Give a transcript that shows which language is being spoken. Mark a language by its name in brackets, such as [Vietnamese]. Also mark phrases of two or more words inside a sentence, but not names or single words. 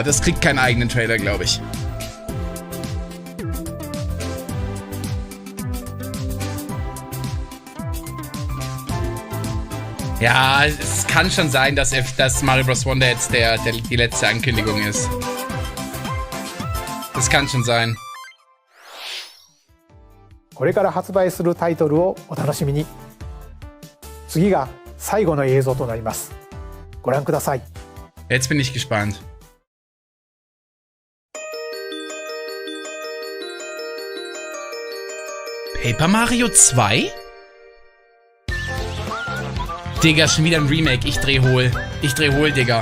[German] Das kriegt keinen eigenen Trailer, glaube ich. Ja, es kann schon sein, dass Mario Bros. Wonder jetzt die letzte Ankündigung ist. Das kann schon sein. [Japanese] これから発売するタイトルをお楽しみに。次が最後の映像となります。ご覧ください。 [German] Jetzt bin ich gespannt. Paper Mario 2? Digga, schon wieder ein Remake. Ich dreh hohl. Ich dreh hohl, Digga.